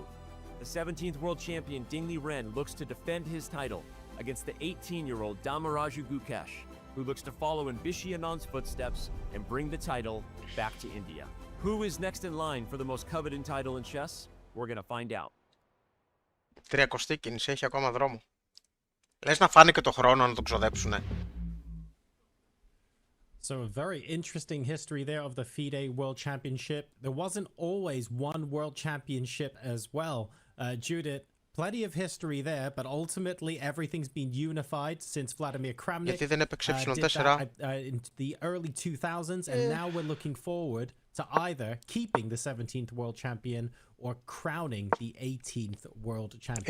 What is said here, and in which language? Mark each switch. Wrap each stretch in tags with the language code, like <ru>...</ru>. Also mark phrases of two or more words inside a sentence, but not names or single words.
<en>The 17th world champion Ding Liren looks to defend his title against the 18-year-old Dommaraju Gukesh, who looks to follow in Vishy Anand's footsteps and bring the title back to India. Who is next in line for the most coveted title in chess? We're gonna find out.</en> <el>30η κίνηση, έχει ακόμα δρόμο. Λες να φάνε και το χρόνο να το ξοδέψουνε.</el> <en>So a very interesting history there of the FIDE World Championship. There wasn't always one World Championship as well, Judith. Plenty of history there, but ultimately everything's been unified since Vladimir Kramnik did that in the early 2000s, and now we're looking forward to either keeping the 17th world champion or crowning the 18th world champion.</en>